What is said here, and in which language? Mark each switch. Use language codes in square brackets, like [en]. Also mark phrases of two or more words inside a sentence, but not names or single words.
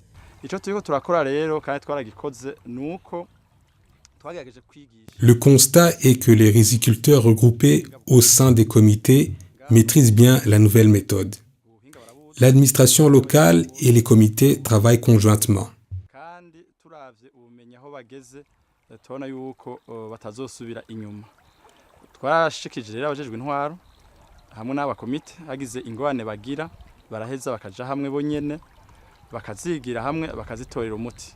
[fr] Le constat est que les riziculteurs regroupés au sein des comités maîtrisent bien la nouvelle méthode. L'administration locale et les comités travaillent conjointement. [rn] Twarashikije rero abajejwe intwaro hamwe n'abakomite hagize ingorane bagira baraheza bakaja hamwe bonyene bakazigira hamwe bakazitorera umuti.